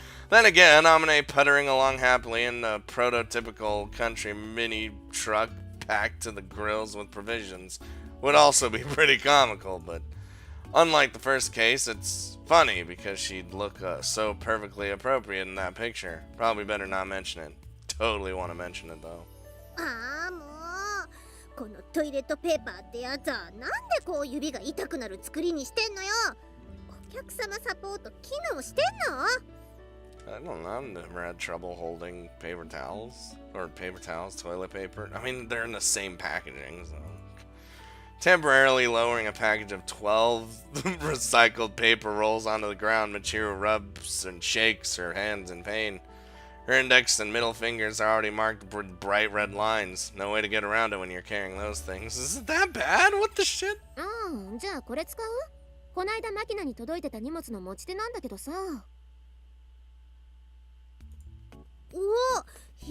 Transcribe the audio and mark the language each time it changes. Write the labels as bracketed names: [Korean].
[English] Then again, Amine puttering along happily in a prototypical country mini truck packed to the grills with provisions would also be pretty comical, but unlike the first case, it's funny because she'd look so perfectly appropriate in that picture. Probably better not mention it. Totally want to mention it though. [Japanese] ああ、もう。このトイレットペーパーってやつはなんでこう指が痛くなる作りにしてんのよ。お客様サポート機能してんの？ [English] I don't know, I've never had trouble holding paper towels. Or paper towels, toilet paper. I mean, they're in the same packaging, so. Temporarily lowering a package of 12 recycled paper rolls onto the ground, Michiru rubs and shakes her hands in pain. Her index and middle fingers are already marked with bright red lines. No way to get around it when you're carrying those things. Is it that bad? What the shit? [Japanese] うん、じゃあこれ使う？こないだマキナに届いてた荷物の持ち手なんだけどさ。おお、